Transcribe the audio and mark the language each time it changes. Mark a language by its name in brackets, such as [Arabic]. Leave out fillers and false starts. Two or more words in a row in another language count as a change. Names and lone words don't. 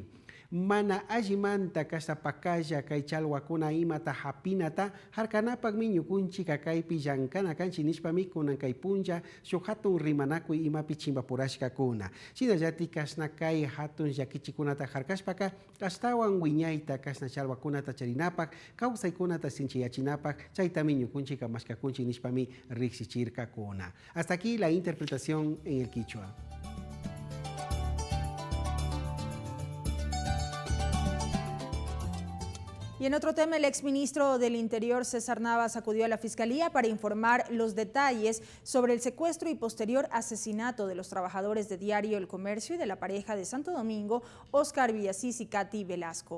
[Quechua] Mana ajimanta kasa pakaya kay chalwakuna imata hapinata harkanapak miñukunchi kakaypi llankana kanchi nishpami kunan kay punja shuk hatun rimanakuy imapi chimbapurashka kuna. Shinallati kasna kay hatun llakichikunata harkashpaka astawan wiñayta kasna chalwakunata charinapak kawsaykunata sinchiyachinapak chayta miñukunchi kamashkakunchi nishpami riksichirka kuna. [Spanish] Hasta aquí la interpretación en el Quichua. Y en otro tema, el exministro del Interior, César Navas, acudió a la Fiscalía para informar los detalles sobre el secuestro y posterior asesinato de los trabajadores de Diario El Comercio y de la pareja de Santo Domingo, Oscar Villasís y Katy Velasco.